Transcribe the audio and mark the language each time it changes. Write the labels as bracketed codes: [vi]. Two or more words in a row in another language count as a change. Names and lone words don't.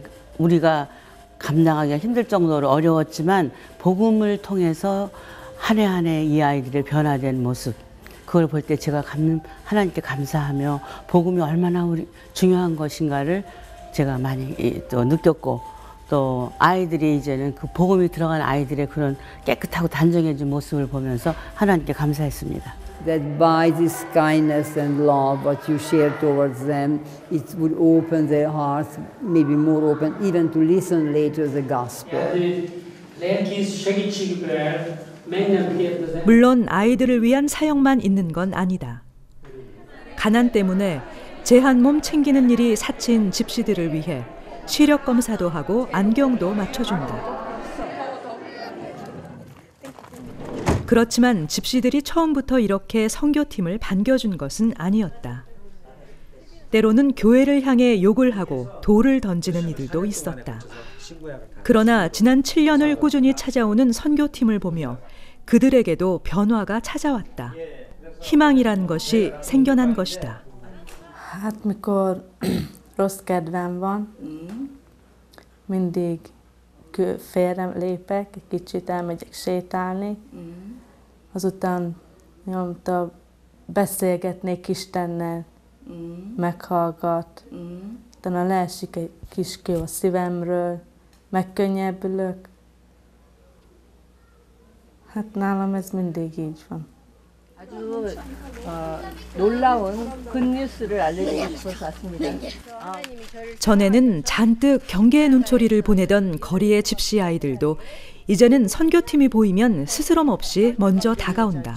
[ko] 우리가 감당하기가 힘들 정도로 어려웠지만 복음을 통해서 한 해 한 해 이 아이들의 변화된 모습, 그걸 볼 때 제가 하나님께 감사하며 복음이 얼마나 중요한 것인가를 제가 많이 또 느꼈고, 또 아이들이 이제는 그 복음이 들어간 아이들의 그런 깨끗하고 단정해진 모습을 보면서 하나님께 감사했습니다. [en] That by this kindness and love what you share towards them, it would open their hearts, maybe more open, even to listen later the gospel. [ko] 물론 아이들을 위한 사역만 있는 건 아니다. 가난 때문에 제한 몸 챙기는 일이 사친 집시들을 위해 시력 검사도 하고 안경도 맞춰준다. 그렇지만 집시들이 처음부터 이렇게 선교팀을 반겨준 것은 아니었다. 때로는 교회를 향해 욕을 하고 돌을 던지는 이들도 있었다. 그러나 지난 7년을 꾸준히 찾아오는 선교팀을 보며 그들에게도 변화가 찾아왔다. 희망이란 것이 생겨난 것이다. [hu] Hát mikor rossz kedvem van, mindig félre lépek, egy kicsit elmegyek sétálni, azután nyomta beszélgetnék Istennel, meghallgat, utána leesik egy kis kő a szívemről, megkönnyebbülök. Hát nálam ez mindig így van. [ko] 아주 놀라운 굿뉴스를 알려드리고 싶어서 왔습니다. 전에는 잔뜩 경계의 눈초리를 보내던 거리의 집시 아이들도 이제는 선교팀이 보이면 스스럼 없이 먼저 다가온다.